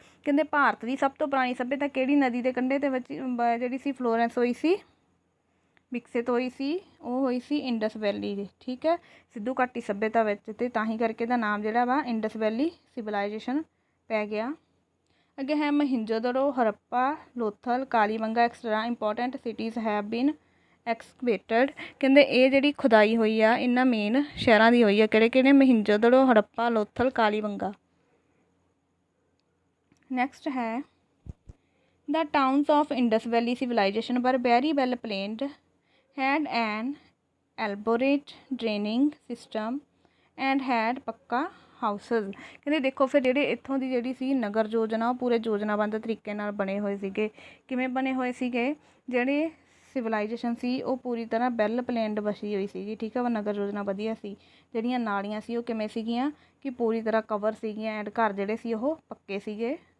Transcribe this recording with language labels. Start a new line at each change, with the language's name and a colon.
Punjabi: ਕਹਿੰਦੇ ਭਾਰਤ ਦੀ ਸਭ ਤੋਂ ਪੁਰਾਣੀ ਸੱਭਿਅਤਾ ਕਿਹੜੀ ਨਦੀ ਦੇ ਕੰਢੇ 'ਤੇ ਵਿੱਚ ਜਿਹੜੀ ਸੀ ਫਲੋਰੈਂਸ ਹੋਈ ਸੀ, ਵਿਕਸਿਤ ਹੋਈ ਸੀ, ਉਹ ਹੋਈ ਸੀ ਇੰਡਸ ਵੈਲੀ ਦੀ, ਠੀਕ ਹੈ, ਸਿੱਧੂ ਘਾਟੀ ਸੱਭਿਅਤਾ ਵਿੱਚ, ਅਤੇ ਤਾਂ ਹੀ ਕਰਕੇ ਇਹਦਾ ਨਾਮ ਜਿਹੜਾ ਵਾ ਇੰਡਸ ਵੈਲੀ ਸਿਵਲਾਈਜੇਸ਼ਨ ਪੈ ਗਿਆ। ਅੱਗੇ ਹੈ
English: Mohenjodaro, Harappa, Lothal, Kalibangan extra important cities have been excavated.
Punjabi: ਕਹਿੰਦੇ ਇਹ ਜਿਹੜੀ ਖੁਦਾਈ ਹੋਈ ਆ ਇਹਨਾਂ ਮੇਨ ਸ਼ਹਿਰਾਂ ਦੀ ਹੋਈ ਆ, ਕਿਹੜੇ ਕਿਹੜੇ, ਮਹਿੰਜੋਦੜੋ, ਹਰੱਪਾ, ਲੋਥਲ, ਕਾਲੀਬੰਗਾ।
English: Next ਹੈ the towns of Indus Valley civilization were very well planned, had an elaborate draining system and had pucca houses.
Punjabi: ਕਹਿੰਦੇ ਦੇਖੋ ਫਿਰ ਜਿਹੜੇ ਇੱਥੋਂ ਦੀ ਜਿਹੜੀ ਸੀ ਨਗਰ ਯੋਜਨਾ ਉਹ ਪੂਰੇ ਯੋਜਨਾਬੰਦ ਤਰੀਕੇ ਨਾਲ ਬਣੇ ਹੋਏ ਸੀਗੇ। ਕਿਵੇਂ ਬਣੇ ਹੋਏ ਸੀਗੇ, ਜਿਹੜੇ ਸਿਵਲਾਈਜੇਸ਼ਨ ਸੀ ਉਹ ਪੂਰੀ ਤਰ੍ਹਾਂ ਵੈਲ ਪਲੈਨਡ ਵਸੀ ਹੋਈ ਸੀਗੀ, ਠੀਕ ਆ, ਨਗਰ ਯੋਜਨਾ ਵਧੀਆ ਸੀ। ਜਿਹੜੀਆਂ ਨਾਲੀਆਂ ਸੀ ਉਹ ਕਿਵੇਂ ਸੀਗੀਆਂ ਕਿ ਪੂਰੀ ਤਰ੍ਹਾਂ ਕਵਰ ਸੀਗੀਆਂ, ਐਂਡ ਘਰ ਜਿਹੜੇ ਸੀ ਉਹ ਪੱਕੇ ਸੀਗੇ।